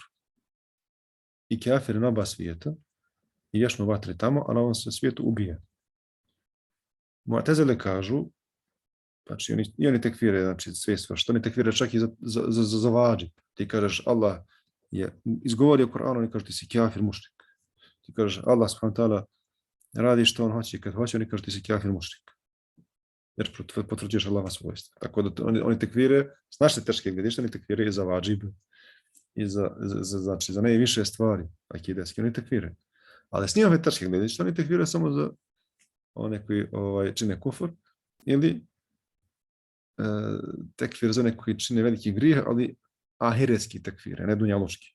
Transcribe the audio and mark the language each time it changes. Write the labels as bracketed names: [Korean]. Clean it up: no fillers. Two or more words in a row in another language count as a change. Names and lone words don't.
[Bosnian] I kafir na oba svijeta i ješno vatre tamo, a na ovom se svijetu ubije. Mu'tezile kažu, znači oni tekfire, znači sve svršto, oni tekfire čak i za vađib. Ti kažeš Allah je izgovorio Kur'an, oni kažu ti si kafir mušrik. Ti kažeš Allah [Arabic] سبحانه وتعالى [Bosnian] radi što on hoće i kad hoće, oni kažu ti si kafir mušrik. Jer potvrđuješ Allahova svojstva. Tako da oni tekfire, s naše teške gledište, oni tekfire i za vađib. I znači, za najviše stvari akideski, oni tekfire. Ali s njihove tačke gledišta, oni tekfire samo za one koji čine kufr, ili tekfir za one koji čine veliki grijeh, ali ahiretski tekfire, ne dunjalučki.